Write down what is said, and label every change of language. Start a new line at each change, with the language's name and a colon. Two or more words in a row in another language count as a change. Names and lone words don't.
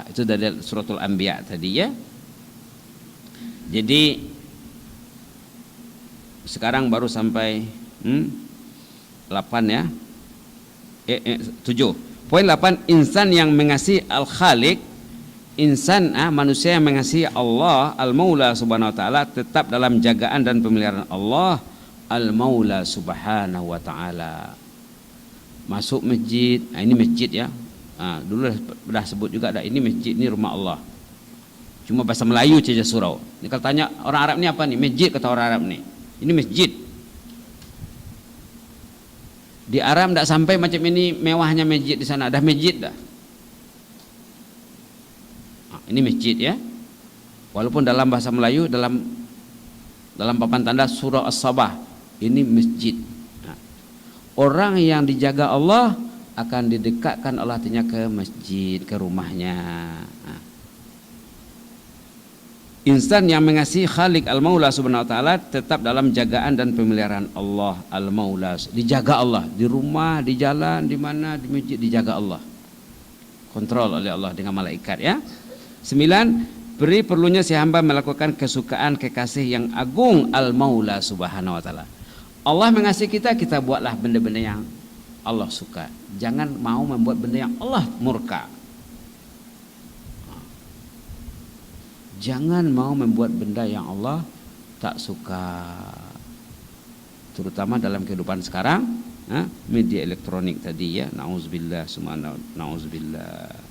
Malay: Itu dari suratul Anbiya tadi ya. Jadi sekarang baru sampai 8 ya. 7. Poin 8, insan yang mengasihi Al-Khaliq, insan manusia yang mengasihi Allah
Arabic: المولى سبحانه وتعالى,
Malay: tetap dalam jagaan dan pemeliharaan Allah
Arabic: المولى سبحانه وتعالى.
Malay: Masuk masjid, ini masjid ya, dulu dah sebut juga dah, ini masjid, ini rumah Allah. Cuma bahasa Melayu saja surau. Ini kalau tanya orang Arab ni apa nih? Masjid, kata orang Arab nih. Ini masjid. Di Arab tidak sampai macam ini mewahnya masjid di sana, dah masjid dah. Ini masjid ya. Walaupun dalam bahasa Melayu, dalam papan tanda surah As-Sabah, ini masjid. Orang yang dijaga Allah akan didekatkan Allah artinya ke masjid, ke rumahnya. Insan yang mengasihi
Arabic: خالق المولى سبحانه وتعالى
Malay: tetap dalam jagaan dan pemeliharaan Allah Al-Maula. Dijaga Allah di rumah, di jalan, di mana, di masjid, dijaga Allah. Kontrol oleh Allah dengan malaikat ya. 9, beri perlunya si hamba melakukan kesukaan kekasih yang agung
Arabic: المولى سبحانه وتعالى.
Malay: Allah mengasihi kita, kita buatlah benda-benda yang Allah suka. Jangan mau membuat benda yang Allah murka. Jangan mau membuat benda yang Allah tak suka. Terutama dalam kehidupan sekarang, media elektronik tadi ya,
Arabic: نعوذ بالله، نعوذ بالله.